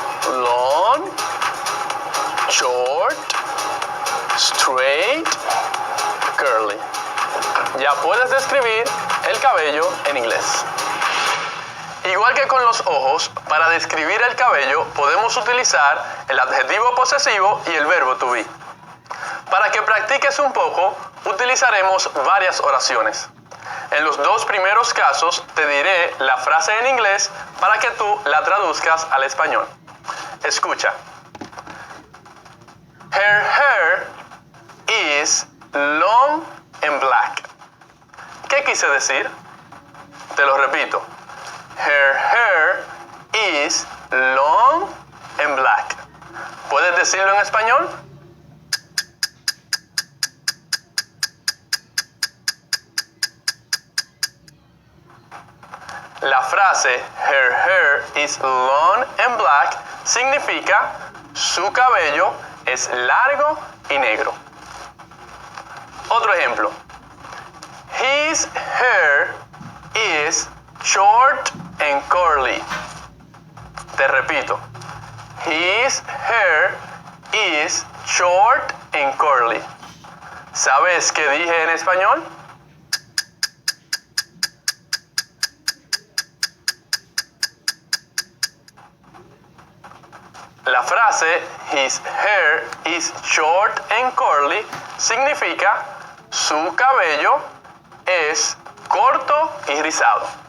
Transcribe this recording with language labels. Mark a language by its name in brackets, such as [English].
[English] Long, short, straight, curly. [Spanish] Ya puedes describir el cabello en inglés. Igual que con los ojos, para describir el cabello podemos utilizar el adjetivo posesivo y el verbo to be. Para que practiques un poco, utilizaremos varias oraciones. En los dos primeros casos te diré la frase en inglés para que tú la traduzcas al español. Escucha. [English] Her hair is long and black. [Spanish] ¿Qué quise decir? Te lo repito. [English] Her hair is long and black. [Spanish] ¿Puedes decirlo en español? La frase [English] her hair is long and black [Spanish] significa su cabello es largo y negro. Otro ejemplo. [English] His hair is short and curly. [Spanish] Te repito. [English] His hair is short and curly. [Spanish] ¿Sabes qué dije en español? La frase [English] his hair is short and curly [Spanish] significa su cabello es corto y rizado.